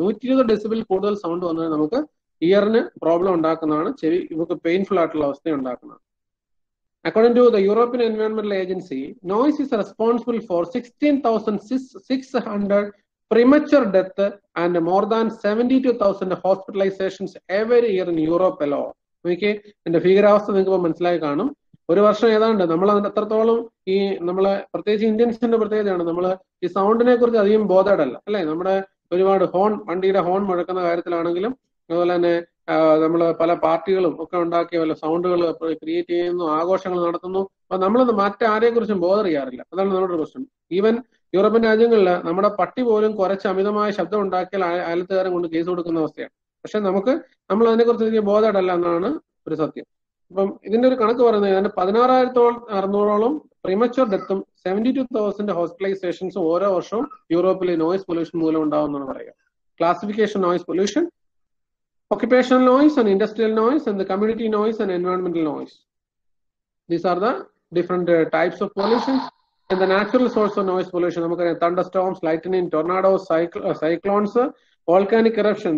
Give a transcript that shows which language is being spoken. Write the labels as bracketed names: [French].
[Malayalam] 120 decibel കൂടുതൽ sound വന്നാൽ നമുക്ക് ഇയറിന് പ്രോബ്ലം ഉണ്ടാക്കുന്നതാണ്, ചെവി നമുക്ക് പെയിൻഫുൾ ആയിട്ടുള്ള അവസ്ഥ ഉണ്ടാക്കുന്നതാണ്. [English] According to the European Environmental Agency, noise is responsible for 16,600 premature death and more than 72,000 hospitalizations every year in Europe alone. [Malayalam] Okay, എന്റെ ഭീകരാവസ്ഥ നിങ്ങൾക്ക് മനസ്സിലായി കാണും. ഒരു വർഷം ഏതാണ്ട് നമ്മൾ അതിന്റെ അത്രത്തോളം ഈ നമ്മളെ പ്രത്യേകിച്ച് ഇന്ത്യൻസിന്റെ പ്രത്യേകതയാണ്, നമ്മൾ ഈ സൗണ്ടിനെ കുറിച്ച് അധികം ബോധേഡല്ല അല്ലെ. നമ്മുടെ ഒരുപാട് ഹോൺ, വണ്ടിയുടെ ഹോൺ മുഴക്കുന്ന കാര്യത്തിലാണെങ്കിലും അതുപോലെ തന്നെ നമ്മൾ പല പാർട്ടികളും ഒക്കെ ഉണ്ടാക്കിയ വല്ല സൗണ്ടുകൾ ക്രിയേറ്റ് ചെയ്യുന്നു, ആഘോഷങ്ങൾ നടത്തുന്നു. അപ്പൊ നമ്മൾ മറ്റാരെ കുറിച്ചും ബോധർ ചെയ്യാറില്ല. അതാണ് നമ്മുടെ പ്രശ്നം. ഈവൻ യൂറോപ്യൻ രാജ്യങ്ങളിൽ നമ്മുടെ പട്ടി പോലും കുറച്ച് അമിതമായ ശബ്ദം ഉണ്ടാക്കിയാൽ അയലത്തുകാരൻ കൊണ്ട് കേസ് കൊടുക്കുന്ന അവസ്ഥയാണ്. പക്ഷെ നമ്മൾ അതിനെക്കുറിച്ച് ബോധേഡല്ല എന്നാണ് ഒരു സത്യം. അപ്പം ഇതിന്റെ ഒരു കണക്ക് പറയുന്നത് ഏതാണ്ട് 16,600 പ്രിമച്വർ ഡെത്തും 72,000 ഹോസ്പിറ്റലൈസേഷൻസും ഓരോ വർഷവും യൂറോപ്പിലെ നോയിസ് പൊല്യൂഷൻ മൂലം ഉണ്ടാവുമെന്നാണ് പറയുക. [English] Classification noise pollution, occupational noise and industrial noise, and the community noise and environmental noise. These are the different types of pollution. And the natural source of noise pollution, thunderstorms, lightning, tornadoes, cyclones, volcanic eruption.